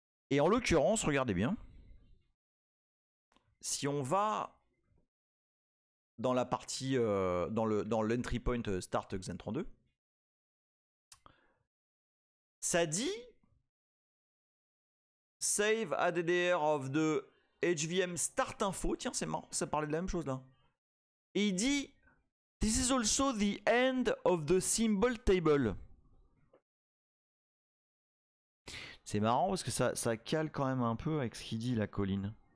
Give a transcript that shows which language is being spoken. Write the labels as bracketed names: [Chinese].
[French] Et en l'occurrence, regardez bien, si on va dans la partie, dans l'entry point start Xen 32, ça dit [English] save ADDR of the HVM start info. [French] Tiens, c'est marrant, ça parlait de la même chose là. Et il dit [English] this is also the end of the symbol table. [French] C'est marrant parce que ça cale quand même un peu avec ce qu'il dit la colline.